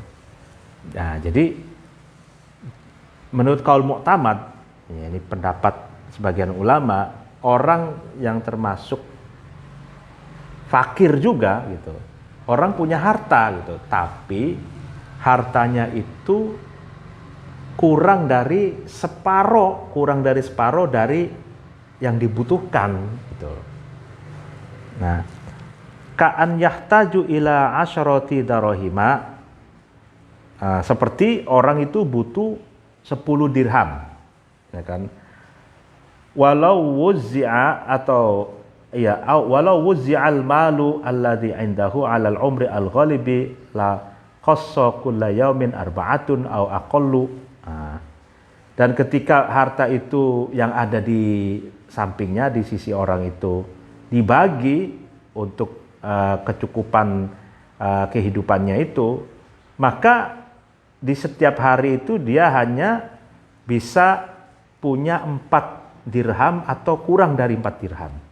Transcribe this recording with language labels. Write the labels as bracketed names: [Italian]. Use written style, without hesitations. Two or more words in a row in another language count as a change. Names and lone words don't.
[Indonesian] Nah, jadi menurut [Arabic] قول معتمد, [Indonesian] ya, ini pendapat sebagian ulama, orang yang termasuk fakir juga, gitu, orang punya harta, gitu, tapi hartanya itu kurang dari separuh dari yang dibutuhkan, gitu. Nah, [Arabic] كأن يحتاج إلى عشرة دراهم, [Indonesian] seperti orang itu butuh 10 dirham, ya kan? [Arabic] ولو وزع المال الذي عنده على العمر الغالب لخص كل يوم أربعة أو أقل. [Indonesian] Dan ketika harta itu yang ada di sampingnya, di sisi orang itu, dibagi untuk kecukupan kehidupannya itu, maka di setiap hari itu dia hanya bisa punya 4 dirham atau kurang dari 4 dirham.